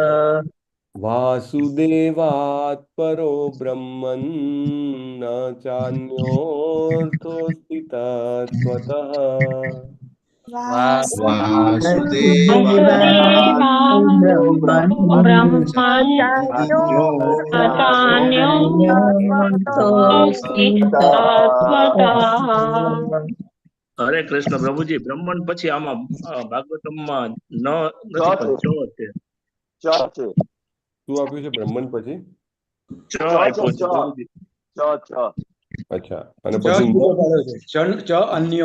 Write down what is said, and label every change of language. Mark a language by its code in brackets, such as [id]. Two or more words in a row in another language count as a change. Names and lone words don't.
[sa] वासुदेवात् परो ब्रह्मन् न चान्योऽर्थोऽस्ति तत्त्वतः वासुदेवात् ब्रह्मन् चान्योऽर्थोऽस्ति तत्त्वतः [gu] હરે કૃષ્ણ પ્રભુજી બ્રહ્મણ પછી આમાં ભાગવતમમાં ન નથી પણ ચ છે ચ છે શું આપ્યું છે બ્રહ્મણ પછી ચ આપ્યો છે પ્રભુજી ચ અચ્છા અને પછી અન્યો